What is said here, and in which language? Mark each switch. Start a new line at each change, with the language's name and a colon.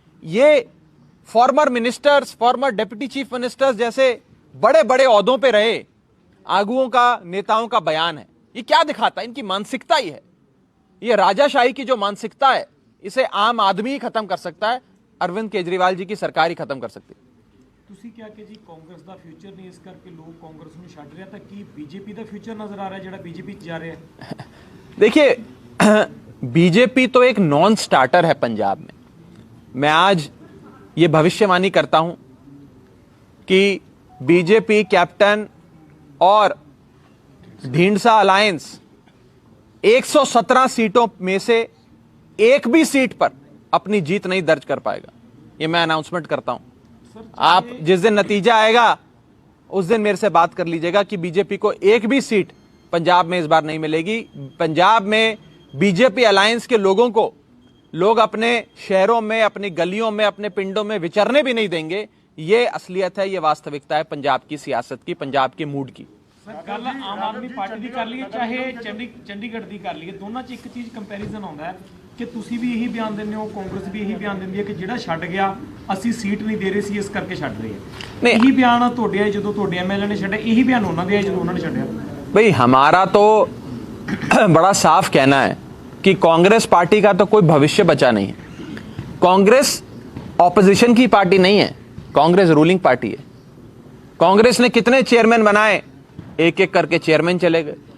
Hindi: ये farmer ministers, farmer deputy chief ministers जैसे बड़े बड़े ओहदों पे रहे आगुओं का, नेताओं का बयान है। ये क्या दिखाता है? इनकी मानसिकता ही है। ये राजाशाही की जो मानसिकता है, इसे आम आदमी ही खत्म कर सकता है, अरविंद केजरीवाल जी की सरकार ही खत्म कर सकती है।
Punjabi: ਤੁਸੀਂ ਕਿਹਾ ਕਿ ਜੀ ਕਾਂਗਰਸ ਦਾ ਫਿਊਚਰ ਨਹੀਂ, ਇਸ ਕਰਕੇ ਲੋਕ ਕਾਂਗਰਸ ਨੂੰ ਛੱਡ ਰਿਹਾ, ਤਾਂ ਕੀ ਬੀਜੇਪੀ ਦਾ ਫਿਊਚਰ ਨਜ਼ਰ ਆ ਰਿਹਾ ਜਿਹੜਾ ਬੀਜੇਪੀ ਚ ਜਾ ਰਿਹਾ ਹੈ?
Hindi: देखिए, बीजेपी तो एक नॉन स्टार्टर है पंजाब में। मैं आज ये भविष्यवाणी करता हूं कि बीजेपी कैप्टन और ढींढसा अलायंस 117 सीटों में से एक भी सीट पर अपनी जीत नहीं दर्ज कर पाएगा। ये मैं अनाउंसमेंट करता हूं। आप जिस दिन नतीजा आएगा उस दिन मेरे से बात कर लीजिएगा कि बीजेपी को एक भी सीट पंजाब में इस बार नहीं मिलेगी। पंजाब में बीजेपी अलायंस के लोगों को लोग अपने शहरों में, अपनी गलियों में, अपने पिंडों में विचरने भी नहीं देंगे। ये असलियत है, ये वास्तविकता है पंजाब की सियासत की, पंजाब के मूड की।
Punjabi: ਗੱਲ ਆਮ ਆਦਮੀ ਪਾਰਟੀ ਦੀ ਕਰ ਲਈਏ ਚਾਹੇ ਚੰਡੀਗੜ੍ਹ ਦੀ ਕਰ ਲਈਏ, ਦੋਨਾਂ 'ਚ ਇੱਕ ਚੀਜ਼ ਕੰਪੈਰੀਜ਼ਨ ਆਉਂਦਾ ਹੈ ਕਿ ਤੁਸੀਂ ਵੀ ਇਹੀ ਬਿਆਨ ਦਿੰਦੇ ਹੋ, ਕਾਂਗਰਸ ਵੀ ਇਹੀ ਬਿਆਨ ਦਿੰਦੀ ਹੈ ਕਿ ਜਿਹੜਾ ਛੱਡ ਗਿਆ ਅਸੀਂ ਸੀਟ ਨਹੀਂ ਦੇ ਰਹੇ ਸੀ ਇਸ ਕਰਕੇ ਛੱਡ ਰਹੇ ਹਾਂ। ਨਹੀਂ। ਇਹੀ ਬਿਆਨ ਤੁਹਾਡੇ ਆਏ ਜਦੋਂ ਤੁਹਾਡੇ ਐਮਐਲਏ ਨੇ ਛੱਡਿਆ, ਇਹੀ ਬਿਆਨ ਉਹਨਾਂ ਦੇ ਆਏ ਜਦੋਂ ਉਹਨਾਂ ਨੇ ਛੱਡਿਆ।
Hindi: भाई हमारा तो बड़ा साफ कहना है कि कांग्रेस पार्टी का तो कोई भविष्य बचा नहीं है। कांग्रेस ऑपोजिशन की पार्टी नहीं है, कांग्रेस रूलिंग पार्टी है। कांग्रेस ने कितने चेयरमैन बनाए, एक एक करके चेयरमैन चले गए।